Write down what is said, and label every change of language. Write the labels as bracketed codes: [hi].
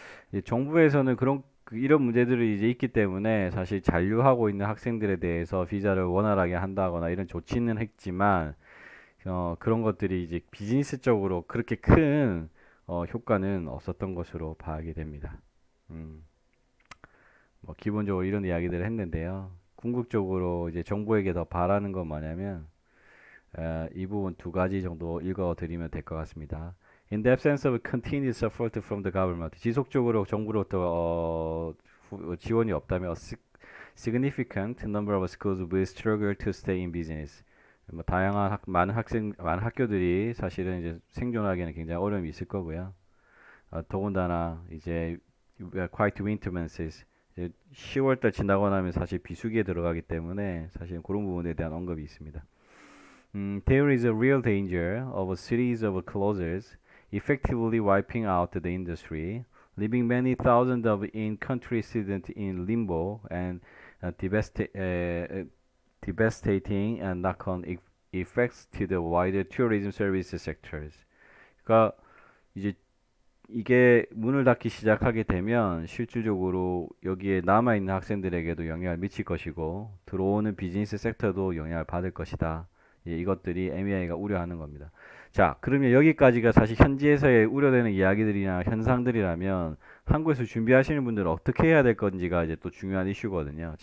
[ko] 이제 정부에서는 이런 문제들이 이제 있기 때문에 사실 잔류하고 있는 학생들에 대해서 비자를 원활하게 한다거나 이런 조치는 했지만 그런 것들이 이제 비즈니스적으로 그렇게 큰 효과는 없었던 것으로 봐야게 됩니다. 음, 뭐 기본적으로 이런 이야기들을 했는데요. 궁극적으로 이제 정부에게 더 바라는 건 뭐냐면 이 부분 두 가지 정도 읽어드리면 될 것 같습니다. [en] In the absence of continuous support from the government, [ko] 지속적으로 정부로부터 지원이 없다면 [en] a significant number of schools will struggle to stay in business. [ko] 뭐 다양한 많은 학교들이 사실은 이제 생존하기에는 굉장히 어려움이 있을 거고요. 더군다나 이제 [en] quite winter months, [ko] 이제 10월달 지나고 나면 사실 비수기에 들어가기 때문에 사실 그런 부분에 대한 언급이 있습니다. [en] There is a real danger of a series of closures effectively wiping out the industry, leaving many thousands of in-country students in limbo and devastating and knock-on effects to the wider tourism service sectors. [ko] 그러니까 이제 이게 문을 닫기 시작하게 되면 실질적으로 여기에 남아있는 학생들에게도 영향을 미칠 것이고 들어오는 비즈니스 섹터도 영향을 받을 것이다. 예, 이것들이 MEI가 우려하는 겁니다. 자, 그러면 여기까지가 사실 현지에서의 우려되는 이야기들이나 현상들이라면 한국에서 준비하시는 분들은 어떻게 해야 될 건지가 이제 또 중요한 이슈거든요.